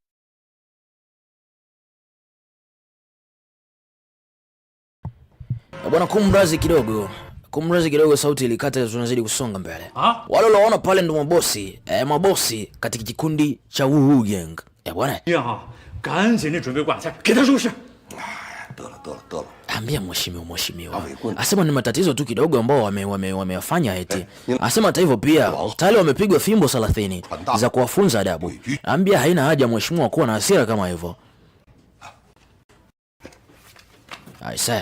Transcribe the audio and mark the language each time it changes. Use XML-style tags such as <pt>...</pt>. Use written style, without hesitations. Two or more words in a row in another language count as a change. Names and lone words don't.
<sw>Bwana, kumrazi kidogo, sauti ilikata, tunazidi kusonga mbele. Wale unaona pale ndo mabosi katika kikundi cha Wu Gang. Bwana.</sw> <zh>院长，赶紧的准备晚餐，给他收拾。</zh> <sw>Ambia mheshimiwa. Asema ni matatizo tu kidogo ambao wameyafanya eti. Asema hata hivyo pia tayari wamepigwa fimbo 30 za kuwafunza adabu. Ambia haina haja mheshimiwa kuwa na hasira kama hivyo. Aisa.</sw>